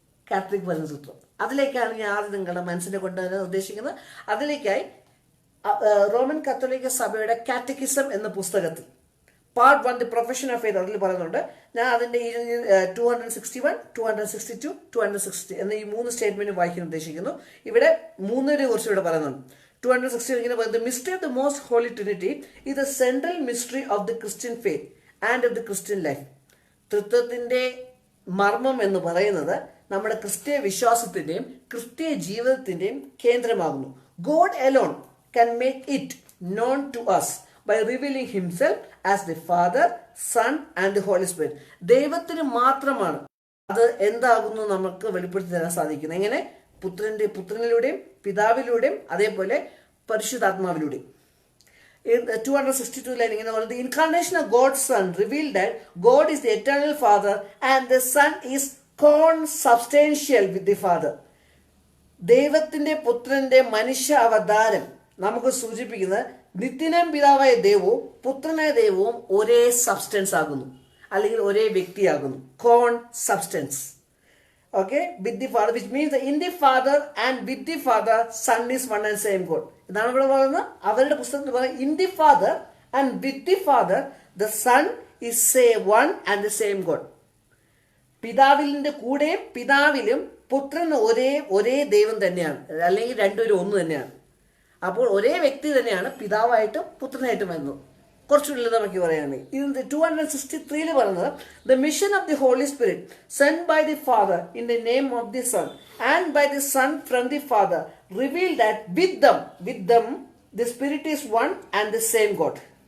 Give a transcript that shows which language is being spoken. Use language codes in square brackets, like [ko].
[ml] Catholic പറഞ്ഞ തൃത്വം. അതിലേക്കാണ് ഞാൻ ആദ്യം നിങ്ങളുടെ മനസ്സിനെ കൊണ്ടുവരാൻ ഉദ്ദേശിക്കുന്നത്. അതിലേക്കായി റോമൻ കത്തോലിക്ക സഭയുടെ കാറ്റക്കിസം എന്ന പുസ്തകത്തിൽ part 1 the profession of faith അതിൽ പറയുന്നുണ്ട്. ഞാൻ അതിന്റെ 261, 262, 260 എന്ന ഈ 3 സ്റ്റേറ്റ്മെന്റ് വായിക്കാൻ ഉദ്ദേശിക്കുന്നു. ഇവിടെ 3 കുറിച്ച് ഇവിടെ പറയുന്നുണ്ട്. 260 ഇങ്ങനെ പറയുന്നത്, [en] Mystery of the Most Holy Trinity is the central mystery of the Christian faith and of the Christian life. [ml] തൃത്വത്തിന്റെ മർമ്മം എന്ന് പറയുന്നത് നമ്മുടെ ക്രിസ്തീയ വിശ്വാസത്തിന്റെയും ക്രിസ്തീയ ജീവിതത്തിന്റെയും കേന്ദ്രമാകുന്നു. [en] God alone can make it known to us by revealing himself as the Father, Son and the Holy Spirit. [ml] ദൈവത്തിന് മാത്രമാണ് അത് എന്താകുന്നു നമുക്ക് വെളിപ്പെടുത്തി തരാൻ സാധിക്കുന്നത്. എങ്ങനെ? പുത്രനിലൂടെയും പിതാവിലൂടെയും അതേപോലെ പരിശുദ്ധാത്മാവിലൂടെയും. [en] in 262 line [ml] ഇങ്ങനെ പറയുന്നത്, [en] the incarnation of God's Son revealed that God is the eternal Father and the Son is consubstantial with the Father. [ml] ദൈവത്തിന്റെ പുത്രന്റെ മനുഷ്യ അവതാരം നമുക്ക് സൂചിപ്പിക്കുന്നത് നിത്യനാം പിതാവായ ദൈവവും പുത്രനായ ദൈവവും ഒരേ സബ്സ്റ്റൻസ് ആകുന്നു, അല്ലെങ്കിൽ ഒരേ വ്യക്തിയാകുന്നു. [en] Con substance. Okay, with the Father, which means in the Father and with the Father, Son is one and same God. [ml] ഇതാണ് ഇവിടെ പറയുന്നത്. അവരുടെ പുസ്തകത്തിൽ പറയുന്നത് [en] in the Father and with the Father, the Son is say one and the same God. [ml] പിതാവിന്റെ കൂടെ പിതാവിലും പുത്രൻ ഒരേ ദൈവം തന്നെയാണ്, അല്ലെങ്കിൽ രണ്ടുപേരും ഒന്ന് തന്നെയാണ്. അപ്പോൾ ഒരേ വ്യക്തി തന്നെയാണ് പിതാവായിട്ടും പുത്രനായിട്ടും വരുന്നത്. കുറച്ച് ലളിതമാക്കി പറയുകയാണെങ്കിൽ ഇത് 263 പറയുന്നത്, [en] The mission of the Holy Spirit send by the Father in the name of the Son and by the Son from the Father reveal that with them the Spirit is one and the same God.